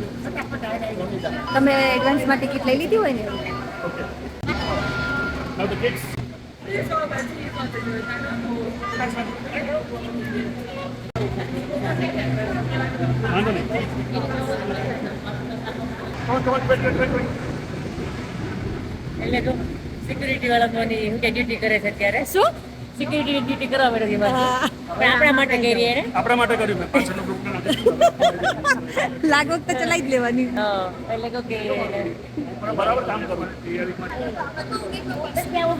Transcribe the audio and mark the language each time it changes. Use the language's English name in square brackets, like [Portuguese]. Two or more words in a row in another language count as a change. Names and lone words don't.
[Gujarati] તમે એડવાન્સમાં ટિકિટ લઈ લીધી હોય ને. [English] Now the kids. [Gujarati] વાંધો નહીં. [English] Come on, wait. [Gujarati] એટલે તો સિક્યુરિટી વાળા તો શું કે ડ્યુટી કરે છે અત્યારે. શું સિક્યુરિટી ડ્યુટી કરવા પડે છે બસ. પણ આપણા માટે કરી રહી ને. આપણા માટે કર્યું મેં પાછળનો ગ્રુપ લાગવગ તો ચલાવી જ લેવાની. હા એટલે કહું કે બરાબર કામ કરવાનું.